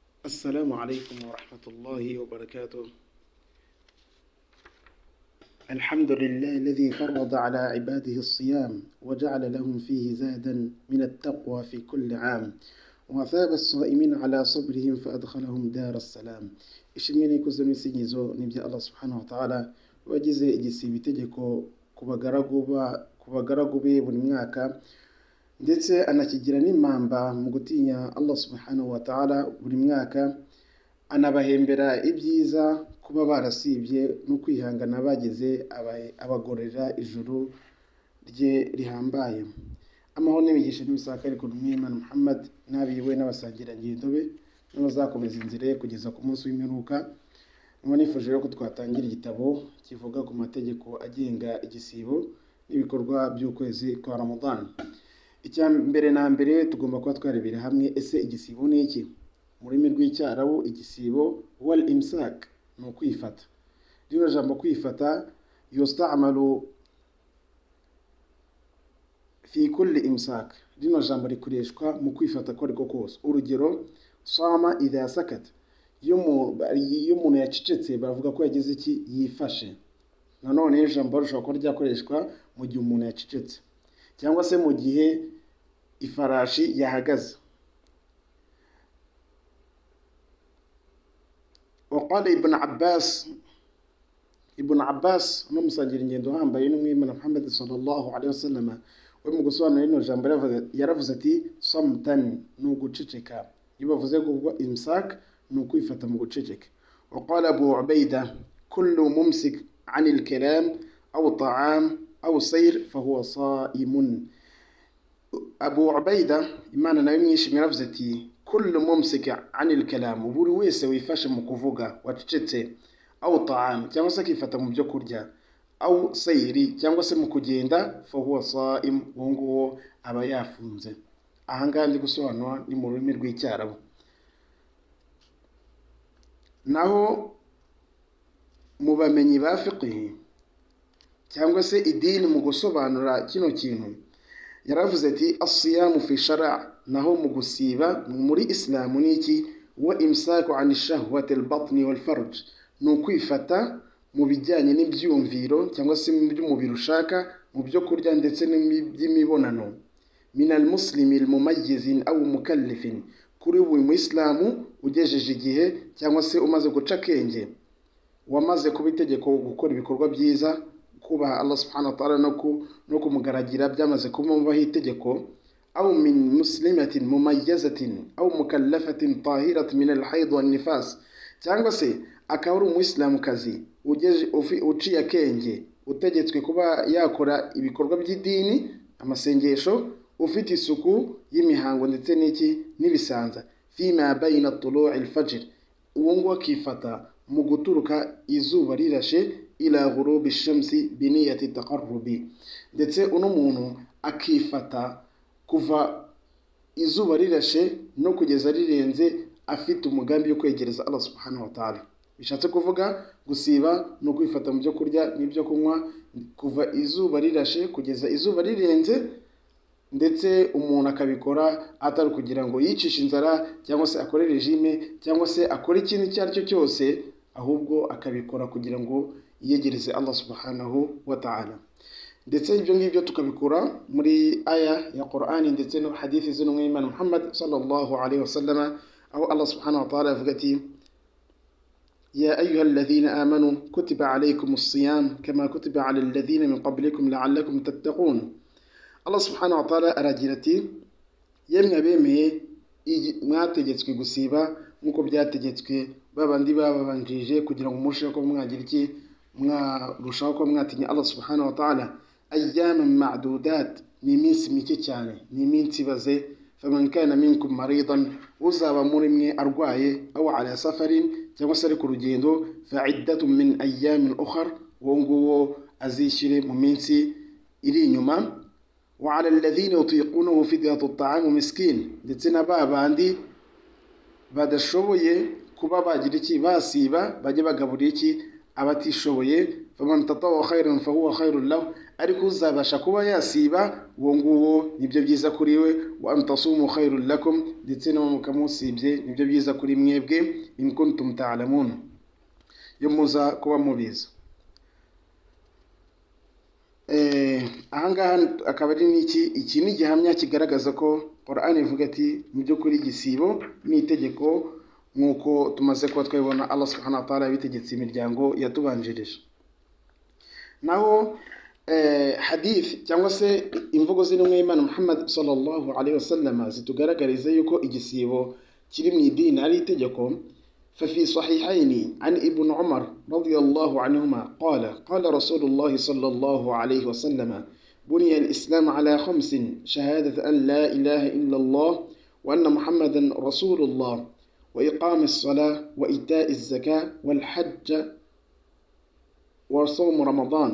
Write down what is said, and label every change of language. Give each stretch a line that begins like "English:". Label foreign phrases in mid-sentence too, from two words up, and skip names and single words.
Arabic: السلام عليكم ورحمة الله وبركاته. الحمد لله الذي فرض على عباده الصيام وجعل لهم فيه زادا من التقوى في كل عام، وثاب الصائمين على صبرهم فأدخلهم دار السلام.
Kinyarwanda: ishimwe n'ikuzo n'isingizo ni bya
Arabic: الله سبحانه وتعالى
Kinyarwanda: wagize igisiba itegeko ku bagaragu be buri mwaka, ndetse anakigira n'impamba mu gutinya
Arabic: الله سبحانه وتعالى
Kinyarwanda: buri mwaka, anabahembera ibyiza kuba barasibye no kwihangana bageze abagorera ijuru rye rihambaye. Amahoro n'imigisha n'ibisakare ku Mwimana Muhammad n'abiwe n'abasangirangendo be n'abazakomeza inzira ye kugeza ku munsi w'imperuka. Nifuje ko twatangira igitabo kivuga ku mategeko agenga igisibo n'ibikorwa by'ukwezi kwa Ramadan. Icya mbere na mbere tugomba kuba twarebera hamwe ese igisibo ni iki. Mu rurimi rw'icyarabu igisibo
Arabic: والإمساك
Kinyarwanda: ni ukwifata. Rino jambo kwifata
Arabic: يستعمل في كل إمساك.
Kinyarwanda: Rino jambo rikoreshwa mu kwifata ko ariko kose. Urugero,
Arabic: صام إذا سكت,
Kinyarwanda: iyo umuntu yacecetse bavuga ko yagize iki, yifashe. Nanone ijambo rishobora kuba ryakoreshwa mu gihe umuntu yacecetse cyangwa se mu gihe ifarashi yahagaze.
Arabic: وقال ابن عباس
Kinyarwanda: n'umusangira ingendo uhambaye n'Umwimana Muhammad
Arabic: صلى الله عليه وسلم,
Kinyarwanda: we mu gusobanura rino jambo yaravuze ati samtan, ni uguceceka. Iyo bavuze ngo imsak ni ukwifata mu guceceka.
Arabic: وقال أبو عبيدة كل ممسك عن الكلام أو طعام أو سير فهو صائم.
Kinyarwanda: Abu Ubaida Imana nawe mwishimye yaravuze ati
Arabic: كل ممسك عن الكلام,
Kinyarwanda: buri wese wifashe mu kuvuga wacecetse,
Arabic: أو طعام
Kinyarwanda: cyangwa se akifata mu byo kurya,
Arabic: أو سير
Kinyarwanda: cyangwa se mu kugenda,
Arabic: فهو صائم,
Kinyarwanda: ngo aba yafunze. Aha ngaha ndi gusobanura ni mu rurimi rw'icyarabu. Naho mu bamenyi ba fiqh cyangwa se idini mu gusobanura kino kintu yaravuze ati
Arabic: الصيام في الشرع',
Kinyarwanda: naho mu gusiba muri Islamu ni iki,
Arabic: والإمساك عن شهوتي البطن والفرج,
Kinyarwanda: ni ukwifata mu bijyanye n'ibyumviro cyangwa se mu by'umubiri ushaka, mu byo kurya ndetse n'iby'imibonano.
Arabic: من المسلمين المميزين أو مكلفين,
Kinyarwanda: kuri buri muislamu ugejeje igihe cyangwa se umaze guca akenge, wamaze kuba itegeko gukora ibikorwa byiza, kubaha
Arabic: الله سبحانه وتعالى
Kinyarwanda: no kumugaragira byamaze kumubaho itegeko.
Arabic: أو من مسلمات مميزات أو مكلفات طاهرات من الحيض والنفاس,
Kinyarwanda: cyangwa se akaba ari umuislamukazi uciye akenge, utegetswe kuba yakora ibikorwa by'idini, amasengesho, ufite isuku y'imihango ndetse n'ibisanza.
Arabic: فيما بين طلوع الفجر,
Kinyarwanda: uwo ngo akifata mu guturuka izuba rirashe
Arabic: إلى غروب الشمس بنية التقرب,
Kinyarwanda: ndetse uno muntu akifata kuva izuba rirashe no kugeza rirenze afite umugambi yo kwegereza
Arabic: الله سبحانه وتعالى.
Kinyarwanda: Bishatse kuvuga gusiba no kwifata mu byo kurya n'ibyo kunywa kuva izuba rirashe kugeza izuba rirenze, ndetse umuntu akabikora atari kugira ngo yicishe inzara cyangwa se akore regime cyangwa se akore ikintu icyo ari cyo cyose, ahubwo akabikora kugira ngo yegereze
Arabic: الله سبحانه وتعالى.
Kinyarwanda: Ndetse ibyo ngibyo tukabikora muri aya ya Qur'ani ndetse no hadithi z'Umwimana Muhammad
Arabic: صلى الله عليه وسلم,
Kinyarwanda: aho
Arabic: الله سبحانه وتعالى
Kinyarwanda: avuga ati
Arabic: يا أيها الذين آمنوا كتب عليكم الصيام كما كتب على الذين من قبلكم لعلكم تتقون. الله سبحانه وتعالى
Kinyarwanda: aragira ati yemwe abemeye mwategetswe gusiba nk'uko byategetswe babandi babanjije, kugira ngo murusheho ko mwagira iki, mwarushaho ko mwatinya
Arabic: الله سبحانه وتعالى. أياما معدودات,
Kinyarwanda: ni iminsi mike cyane, ni iminsi ibaze.
Arabic: فمن كان منكم مريضا,
Kinyarwanda: uzaba muri mwe arwaye,
Arabic: أو على سفر
Kinyarwanda: cyangwa se ari ku rugendo,
Arabic: فعدة من أيام أخر,
Kinyarwanda: wo nguwo azishyire mu minsi iri inyuma.
Arabic: وعلى الذين يطيقونه فدية طعام مسكين,
Kinyarwanda: ndetse na babandi badashoboye kuba bagira iki, basiba bajye bagaburira iki, abatishoboye
Arabic: فمن تطوع خيرا فهو خير له,
Kinyarwanda: ariko uzabasha kuba yasiba uwo nguwo nibyo byiza kuri we,
Arabic: وأن تصوموا خير لكم,
Kinyarwanda: ndetse no mukamusibye nibyo byiza kuri mwebwe,
Arabic: إن كنتم تعلمون,
Kinyarwanda: yo muza kuba mubiza. Ahangaha akaba ari iki ni gihamya kigaragaza ko Qur'an ivuga ati mu by'ukuri igisibo ni itegeko, nk'uko tumaze kuba twabibona
Arabic: الله سبحانه وتعالى
Kinyarwanda: yabitegetse imiryango yatubanjirije. Naho hadith cyangwa se imvugo z'intumwa y'Imana Muhammad
Arabic: صلى الله عليه وسلم
Kinyarwanda: zitugaragariza yuko igisibo kiri mu idini ari itegeko.
Arabic: ففي صحيحين عن ابن عمر رضي الله عنهما قال رسول الله صلى الله عليه وسلم بني الإسلام على 5: شهادة أن لا إله إلا الله وأن محمدا رسول الله وإقام الصلاة وإيتاء الزكاة والحج وصوم رمضان.